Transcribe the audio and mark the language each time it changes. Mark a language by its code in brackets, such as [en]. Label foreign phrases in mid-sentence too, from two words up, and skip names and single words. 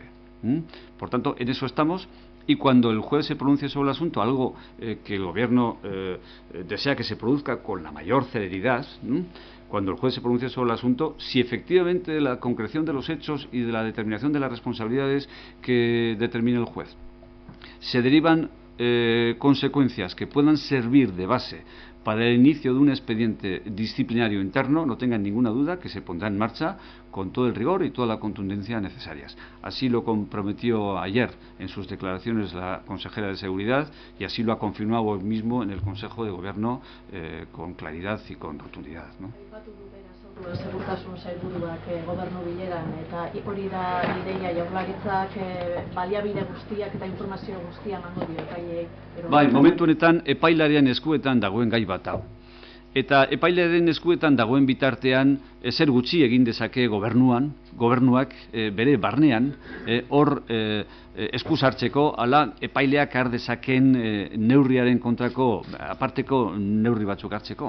[es] Por tanto, en eso estamos. Y cuando el juez se pronuncie sobre el asunto, algo que el Gobierno desea que se produzca con la mayor celeridad, cuando el juez se pronuncie sobre el asunto, si efectivamente de la concreción de los hechos y de la determinación de las responsabilidades que determine el juez se derivan consecuencias que puedan servir de base para el inicio de un expediente disciplinario interno, no tengan ninguna duda que se pondrá en marcha con todo el rigor y toda la contundencia necesarias. Así lo comprometió ayer en sus declaraciones la consejera de Seguridad y así lo ha confirmado hoy mismo en el Consejo de Gobierno con claridad y con rotundidad, ¿no? [eu] Segurtasun sailburuak gobernu bileran, eta hori da ideia Jaurlaritzak baliabide guztiak eta informazio guztia emango dio epaileei. Bai, momentu honetan epailaren eskuetan dagoen gai bat hau. Eta epailaren eskuetan dagoen bitartean ezer gutxi egin dezake gobernuak bere barnean hor eskuz hartzeko, ala epaileak har dezaken neurriaren kontrako aparteko neurri batzuk hartzeko.